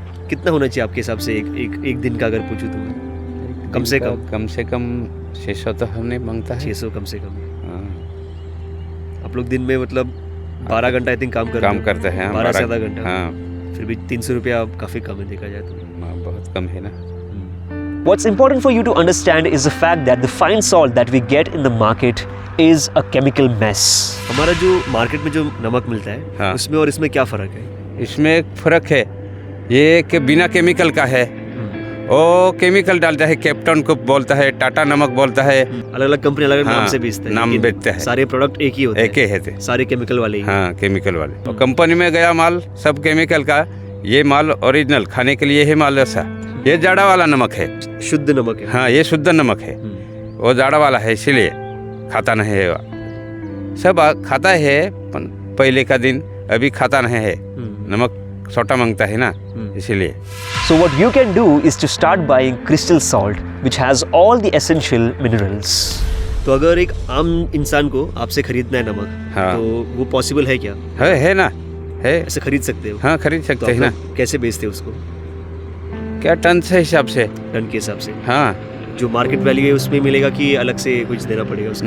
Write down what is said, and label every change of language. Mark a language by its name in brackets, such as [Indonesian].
[Hindi] कितना होना चाहिए आपके हिसाब से एक दिन का अगर पूछूं तो? कम से कम 600 तो हमने मांगता है। 600 कम से कम? हाँ। आप लोग दिन में मतलब 12 घंटा आई थिंक काम करते हैं। 12 से आधा घंटा। हाँ फिर भी 300 रुपया काफ़ी कम है देखा जाए तो। बहुत कम है ना। [English] What's important for you to understand is the fact that the fine salt that we get in the market is a chemical mess. [Hindi] हमारा जो मार्केट में जो नमक मिलता है, हाँ। उसमें और इसमें क्या फ़र्क है? इसमें एक फ़र्क है, ये कि बिना केमिकल का है। वो केमिकल डालता है, कैप्टन को बोलता है, टाटा नमक बोलता है। अलग अलग कंपनी अलग अलग नाम से बेचते हैं, नाम लेकिन बेचते हैं। सारे प्रोडक्ट एक ही होते हैं। एक ही है, सारे केमिकल वाले ही। हाँ केमिकल वाले। तो कंपनी में गया माल सब केमिकल का, ये माल ओरिजिनल खाने के लिए है माल ऐसा। ये जाड़ा वाला नमक है, शुद्ध नमक है। हाँ ये शुद्ध नमक है, वो जाड़ा वाला है, इसीलिए खाता नहीं है। सब खाता है पहले का दिन, अभी खाता नहीं है। नमक छोटा मांगता है ना, इसीलिए। [English] So what you can do is to start buying crystal salt which has all the essential minerals. [Hindi] तो अगर एक आम इंसान को आपसे खरीदना है नमक, हाँ। तो वो पॉसिबल है क्या? है ना, है। ऐसे खरीद सकते हो? हाँ खरीद तो सकते हैं आप ना। लोग कैसे बेचते हो उसको? क्या टन से हिसाब से? टन के हिसाब से? हाँ। जो मार्केट वैल्यू है उसमें मिलेगा कि अलग से कुछ देना पड़ेगा उसको?